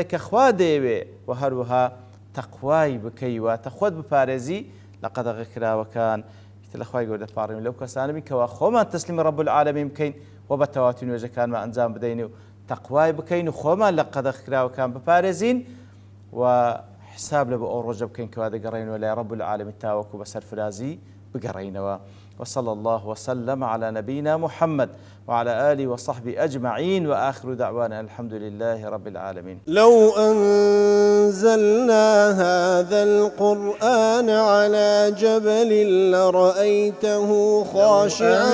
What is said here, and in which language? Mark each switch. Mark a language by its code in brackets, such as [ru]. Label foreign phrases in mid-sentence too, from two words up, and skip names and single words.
[ckb] کە خوا دەیەوێ و هەروەها تەقوای بکەی واتە خۆت بپارێزی لە قەدەغەکراوەکان لە خوای گەورە دەپاڕین لەو کەسانەبین کەوا خۆمان تەسلیمی [ar] ڕەب العالەمین [ckb] بکەین و بە تەواوی نوێژەکانمان ئەنجام بدەین و تەقوای بکەین و خۆمان لە قەدەغکراوەکان بپارێزین و حساب لە بۆ ئەو ڕۆژە بکەین کەوا دەگەڕێنەوە لای [ar] ڕەب العالەمین [ckb] تاوەکو بە سەرفرازی بگەڕێینەوە. [ar] وصلى الله وسلم على نبينا محمد وعلى آله وصحبه أجمعين وآخر دعوانا الحمد لله رب العالمين. لو أنزلنا هذا القرآن على جبل لرأيته خاشعا